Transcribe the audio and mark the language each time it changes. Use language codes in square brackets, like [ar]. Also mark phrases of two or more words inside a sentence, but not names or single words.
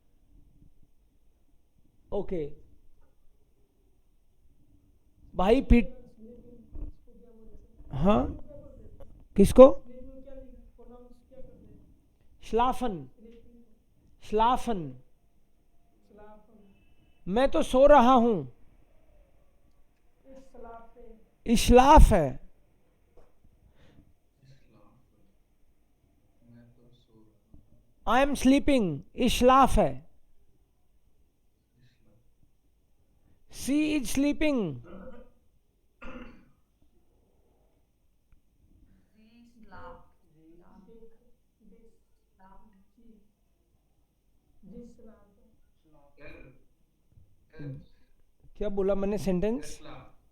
[hi] ओके भाई पीट, हाँ किसको? [de] schlafen, schlafen. schlafen, [hi] मैं तो सो रहा हूं. [de] ich schlafe, Ich schlafe. [hi] मैं तो सो रहा हूँ। [en] I am sleeping. [de] Ich schlafe. [en] She is sleeping. [de] जिस schlafe, [hi] क्या बोला मैंने सेंटेंस? [de] स्लाफ।